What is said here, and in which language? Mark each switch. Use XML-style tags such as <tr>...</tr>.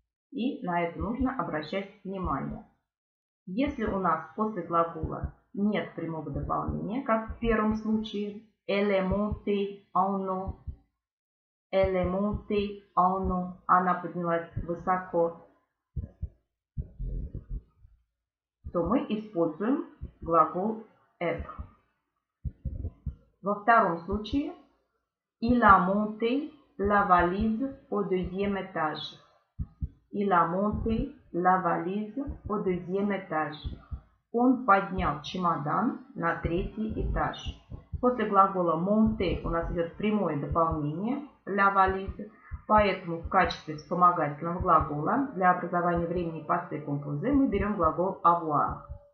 <ru>И на это нужно обращать внимание. Если у нас после глагола нет прямого дополнения, как в первом случае,</ru> <fr>elle est montée en eau,</fr> <ru>elle est montée en eau, она поднялась высоко, то мы используем глагол être.</ru> <fr>Во втором случае, il a monté la valise au deuxième étage. Il a monté la valise au deuxième étage.</fr> <ru>Он поднял чемодан на 3-й этаж. После глагола monter у нас идет прямое дополнение la valise, поэтому в качестве вспомогательного глагола для образования времени passé composé мы берем глагол avoir.</ru>